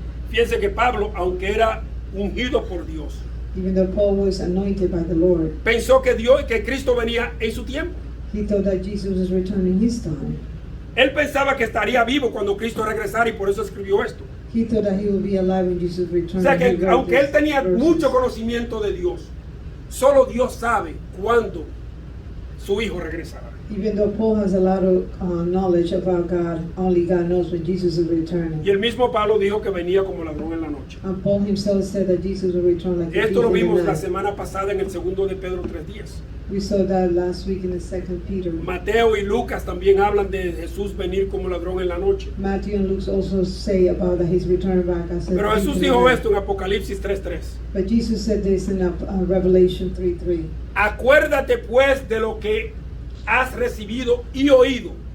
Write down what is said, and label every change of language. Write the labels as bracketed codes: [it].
[es] Fíjense que Pablo, aunque era ungido por Dios, [en] Even though Paul was anointed by the Lord, [es] pensó que Cristo venía en su tiempo. [en] he thought that Jesus was returning his time. [es] Él pensaba que estaría vivo cuando Cristo regresara y por eso escribió esto. [en] He thought that he would be alive when Jesus [es] O [en] returned. [es] sea [en] and he [es] que [en] wrote [es] aunque él [en] these [es] tenía [en] verses. [es] mucho conocimiento de Dios, solo Dios sabe cuándo su hijo regresará. [en] Even though Paul has a lot of knowledge about God, only God knows when Jesus is returning. [es] Y el mismo Pablo dijo que venía como ladrón en la noche. [en] And Paul himself said that Jesus will return like a thief [es] Esto lo [en] in the [es] vimos la [en] night. [es] semana pasada en el segundo de Pedro 3:10. [en] We saw that last week in the 2 Peter. [es] Mateo y Lucas también hablan de Jesús venir como ladrón en la noche. [en] Matthew and Luke also say about that he's returning back as a [es] Pero [en] thief [es] Jesús [en] in the [es] dijo [en] night. [es] esto en Apocalipsis 3:3. [en] But Jesus said this in Revelation 3:3. [es] Acuérdate pues de lo que has recibido y oído.